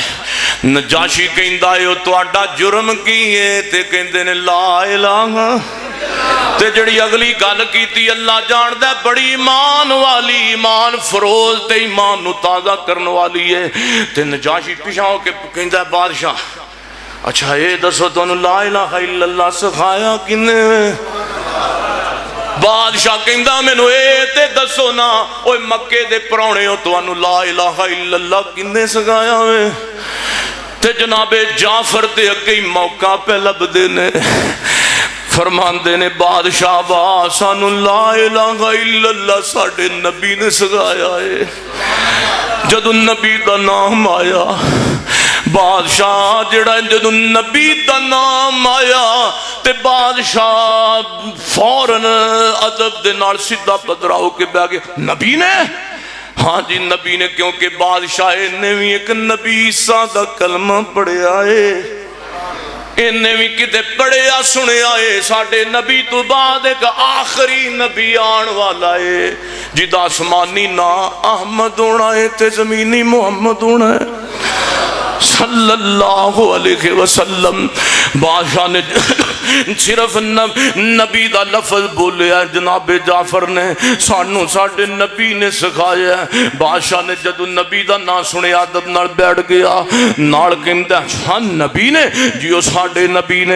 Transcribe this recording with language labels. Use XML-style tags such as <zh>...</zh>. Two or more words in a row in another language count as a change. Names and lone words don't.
<pa>نجاشی کہندا ہے تہاڈا جرم کی ہے? تے کہندے نے لا الٰہ. تے جیہڑی اگلی گل کیتی اللہ جاندا بڑی ایمان والی، ایمان افروز تے ایمان نوں تازہ کرن والی ہے. تے نجاشی پچھا ہو کے کہندا بادشاہ اچھا ایہہ دسو تہانوں لا الٰہ الا اللہ سکھایا کنّے? بادشاہ کہندا مینوں ایہہ تے دسو نا اوئے مکے دے پروہنے ہو تہانوں لا الٰہ الا اللہ کنّے سکھایا وے? تے جنابِ جعفر دے اگے ایہی موقع پئے لبھدے نے، فرماندے نے بادشاہ با سانوں لا الٰہ الا اللہ ساڈے نبی نے سکھایا ہے. جدوں نبی دا ناں آیا بادشاہ جیہڑا جدوں نبی دا ناں آیا تے بادشاہ فوراً ادب دے نال سدھا پدھرا ہو کے بیٹھ گیا. نبی نے? ہاں جی نبی نے، کیونکہ بادشاہ نے وی اک نبی عیسیٰ دا کلمہ پڑھیا ہے. انہاں وی کتے پڑھیا سنیا ہے ساڈے نبی توں بعد اک آخری نبی آن والا ہے جیہدا آسمانی ناں احمد ہونا ہے تے زمینی محمد ہونا ہے</pa> <ar>صلى الله عليه وسلم.</ar> <pa>بادشاہ نے صرف نبی دا لفظ بولیا جنابِ جعفر نے سانوں ساڈے نبی نے سکھایا. بادشاہ نے جدوں نبی دا ناں سنیا ادب نال بیٹھ گیا نال کہندا ہاں نبی نے جی او ساڈے نبی نے.</pa>